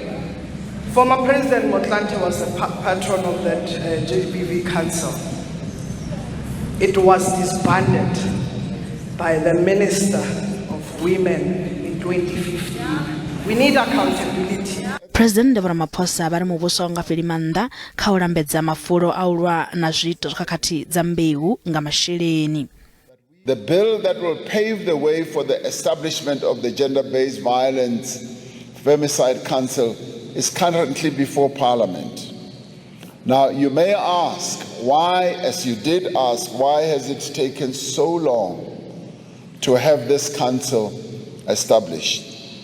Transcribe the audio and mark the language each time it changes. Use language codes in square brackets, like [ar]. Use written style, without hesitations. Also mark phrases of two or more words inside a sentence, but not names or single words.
[en] Former President Motlanthe was a patron of that GBV Council. It was disbanded by the Minister of Women in 2015. We need accountability. [ve] President Vho Ramaphosa vha ri muvhuso u nga fheli maanḓa kha u lambedza mafulo a ulwa na zwiito zwa khakhathi dza mbeu nga masheleni. [en] The bill that will pave the way for the establishment of the Gender-Based Violence Femicide Council is currently before Parliament. Now, you may ask why, as you did ask, why has it taken so long to have this council established?